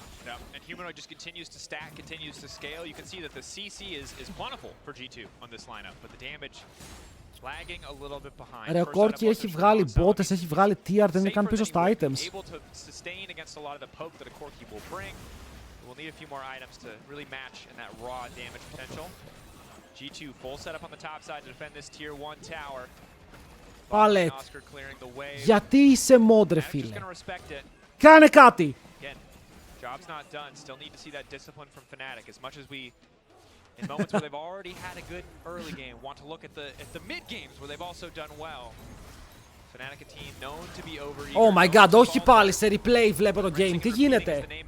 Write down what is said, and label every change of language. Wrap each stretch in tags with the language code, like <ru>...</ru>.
<en>Yeah, and Humanoid just continues to stack, continues to scale. You can see that the CC is plentiful for G2 on this lineup, but the damage lagging a little bit behind.</en> <el>Ρε, ο Corki έχει βγάλει botes, έχει βγάλει tier, δεν είναι καν πίσω στα items.</el> <en>Able to sustain against a lot of the poke that a Corki will bring. We'll need a few more items to really match in that raw damage potential. G2 full setup on the top side to defend this tier 1 tower. Palette.</en> <el>Γιατί είσαι mod, ρε φίλε? Κάνε κάτι!</el> <en>Job's not done. Still need to see that discipline from Fnatic. As much as we, in moments where they've already had a good early game, want to look at the mid games where they've also done well. Fnatic, a team known to be over. Oh my god,</en> <el>όχι πάλι σε replay βλέπω το game. Τι γίνεται?</el>